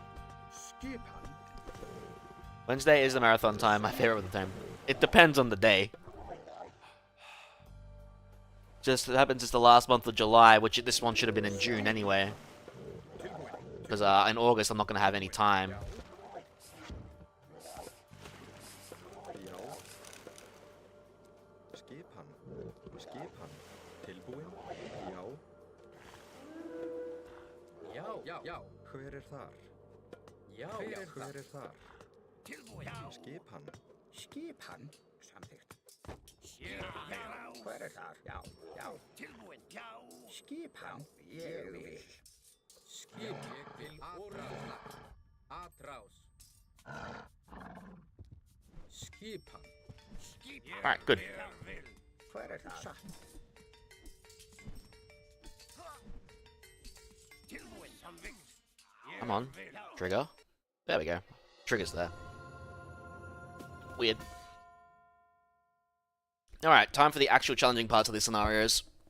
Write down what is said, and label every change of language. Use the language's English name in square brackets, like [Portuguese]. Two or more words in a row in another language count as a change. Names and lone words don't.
[English] Wednesday is the marathon time. My favorite of the time. It depends on the day. Just it happens it's the last month of July, which this one should have been in June anyway. Because in August I'm not going to have any time. [Icelandic] Skipan. Skipan. Tilbúin. Já. Já. Já. Hver þar? Já. Hver þar? tilbúin. Já. Skipan. Skipan. Samþykkt. Hver þar? Já. Já. Tilbúin. Já. Skipan. Ég vil. Skip. Ég vil. Óra. Skipan. [English] Alright, good. Come on. Trigger. There we go. Trigger's there. Weird. Alright, time for the actual challenging parts of the scenarios.